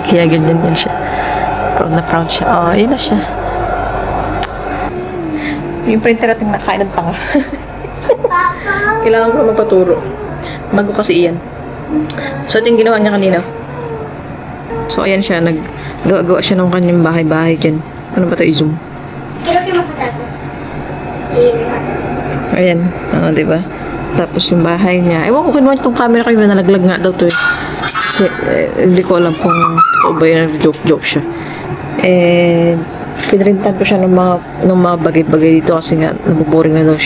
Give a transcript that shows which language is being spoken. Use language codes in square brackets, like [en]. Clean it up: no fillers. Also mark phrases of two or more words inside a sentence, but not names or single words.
[tl] Kaya ganyan yan siya. Proud na proud siya. Oh, yun na siya. Yung printer natin nakain ng tanga. Kailangan ko magpaturo. Bago kasi iyan. So, ito yung ginawa niya kanina. So, ayan siya. Nag-gawa siya ng kanyang bahay-bahay dyan. Ano ba ito? I-zoom. [es] Quiero que me patato. [tl] Ayan. Diba? Tapos yung bahay niya. Ewan ko kinuha itong camera kayo na nalaglag nga daw to eh. Kasi, hindi ko alam kung totoo ba yun. Joke siya. And, pinrintan ko siya ng mga bagay-bagay dito kasi nga, nabuboring na daw siya.